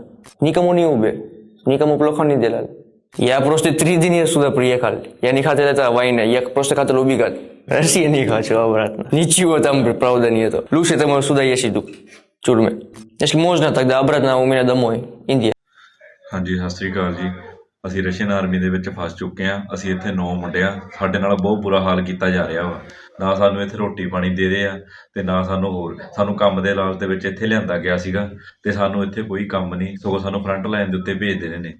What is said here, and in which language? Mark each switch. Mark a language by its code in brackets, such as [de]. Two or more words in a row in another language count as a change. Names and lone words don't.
[ru] Никому не убил, никому плохо не делал. Я просто 3 дня сюда приехал. Я не хотел это война, я просто хотел убегать. Россия не хочу обратно. Ничего там, правда, нету. Лучше там сюда я сиду, в тюрьме. Если можно, тогда обратно у меня домой, Индия. [pa] ਹਾਂਜੀ ਸਤਿ ਸ੍ਰੀ ਅਕਾਲ ਜੀ। ਅਸੀਂ [en] Russian army [pa] ਦੇ ਵਿੱਚ ਫਸ ਚੁੱਕੇ ਹਾਂ। ਅਸੀਂ ਇੱਥੇ 9 ਮੁੰਡੇ ਆ। ਸਾਡੇ ਨਾਲ ਬਹੁਤ ਬੁਰਾ ਹਾਲ ਕੀਤਾ ਜਾ ਰਿਹਾ ਵਾ। ਨਾ ਸਾਨੂੰ ਇੱਥੇ ਰੋਟੀ ਪਾਣੀ ਦੇ ਰਹੇ ਆ ਅਤੇ ਨਾ ਸਾਨੂੰ ਕੰਮ ਦੇ ਲਾਲਚ ਦੇ ਵਿੱਚ ਇੱਥੇ ਲਿਆਂਦਾ ਗਿਆ ਸੀਗਾ ਅਤੇ ਸਾਨੂੰ ਇੱਥੇ ਕੋਈ ਕੰਮ ਨਹੀਂ, ਸਗੋਂ ਸਾਨੂੰ [en] front line [pa] ਦੇ ਉੱਤੇ ਭੇਜ ਦੇ ਰਹੇ ਨੇ।